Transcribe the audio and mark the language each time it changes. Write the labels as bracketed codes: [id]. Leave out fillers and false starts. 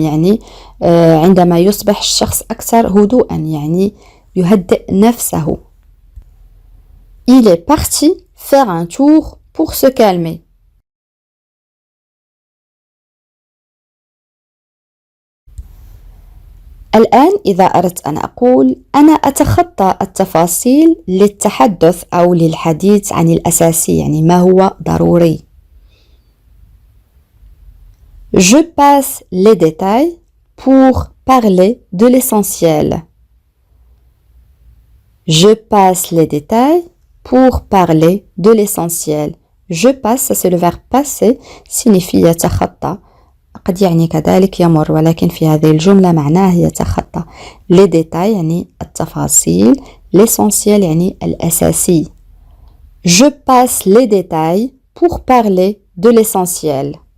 [ar] يعني عندما يصبح الشخص أكثر هدوءا يعني يهدئ نفسه. [fr] Il est parti faire un tour pour se calmer. [ar] الآن إذا أردت أن أقول أنا أتخطى التفاصيل للتحدث أو للحديث عن الأساسي يعني ما هو ضروري. [fr] Je passe les détails pour parler de l'essentiel. Je passe les détails pour parler de l'essentiel. Je passe, ça c'est le verbe passer, signifie يتخطى. [ar] قد يعني كذلك يمر ولكن في هذه الجملة معناه يتخطى. Les détails يعني التفاصيل. L'essentiel يعني الأساسي. [fr] Je passe les détails pour parler de l'essentiel.